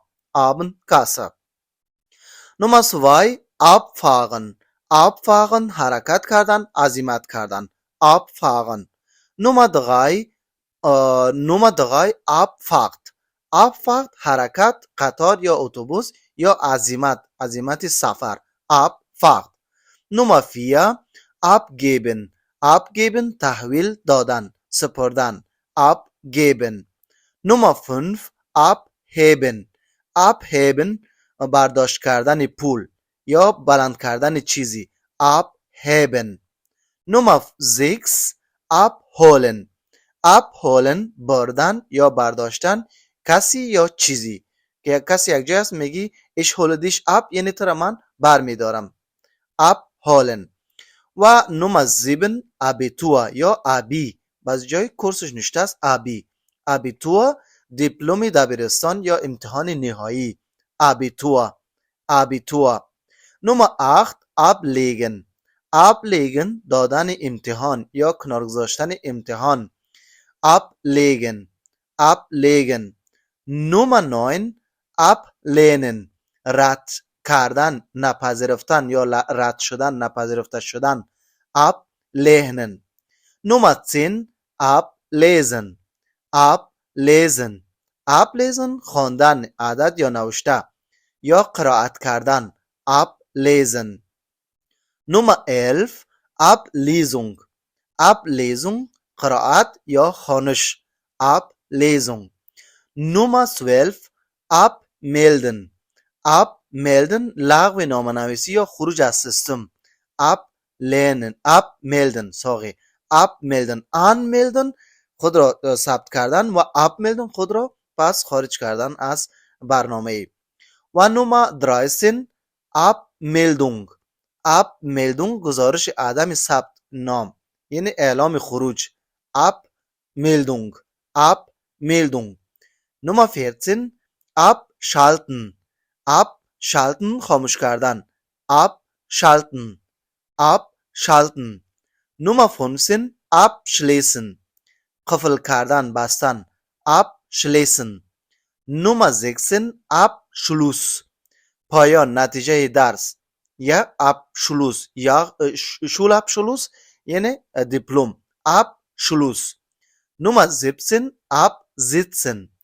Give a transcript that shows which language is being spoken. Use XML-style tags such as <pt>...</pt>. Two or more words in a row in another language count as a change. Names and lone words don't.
<de>Abendkasse. نمره 2 Abfahren.</de> <fa>Abfahren حرکت کردن، عزیمت کردن.</fa> <de>Abfahren. نمره 3 Abfahrt.</de> <fa>Abfahrt حرکت، قطار یا اتوبوس یا عزیمت سفر.</fa> <de>Abfahrt. نمره 4 abgeben.</de> <fa>Abgeben تحویل دادن، سپردن.</fa> <de>Abgeben. نمره 5 abheben.</de> <fa>Abheben برداشت کردن پول یا بلند کردن چیزی.</fa> <de>Abheben. نمره 6 abholen.</de> <fa>abholen بردن یا برداشتن کسی یا چیزی. که کسی یک جای است میگی</fa> <de>ich hole dich ab،</de> <fa>یعنی تو را من برمیدارم. abholen. و نمره 7 abitur یا ابی، بعضی جای کورسش نوشته است ابی. abitur دیپلم دبیرستان یا امتحان نهایی.</fa> <de>abitur. abitur. نمره 8 ablegen.</de> <fa>ablegen دادن امتحان یا کنار گذاشتن امتحان.</fa> <de>ablegen. ablegen. نمره 9 ablehnen.</de> <fa>رد کردن، نپذیرفتن یا رد شدن، نپذیرفته شدن.</fa> <de>ablehnen. نمره 10 ablesen. ablesen. ablesen</de> <fa>خواندن، عدد یا نوشته یا قرائت کردن.</fa> <de>ablesen. نمره 11 ablesung.</de> <fa>ablesung قرائت یا خوانش.</fa> <de>ablesung. نمره 12 abmelden.</de> <fa>abmelden لغو نامه‌نویسی یا خروج از سیستم.</fa> <de>ablehnen. abmelden. abmelden.</de> <fa>anmelden خود را ثبت کردن و abmelden خود را پس خارج کردن از برنامه. و نمره 13 abmeldung. abmeldung گزارش عدم ثبت نام یعنی اعلام خروج.</fa> <de>abmeldung. abmeldung. نمره 14 abschalten.</de> <fa>abschalten خاموش کردن.</fa> <de>abschalten. abschalten. نمره 15 abschließen.</de> <fa>قفل کردن، بستن. abschließen. نمره 16 abschluss. پایان، نتیجه درس یا abschluss یا Schulabschluss یعنی دیپلم.</fa> <de>abschluss. نمره 17 absitzen.</de>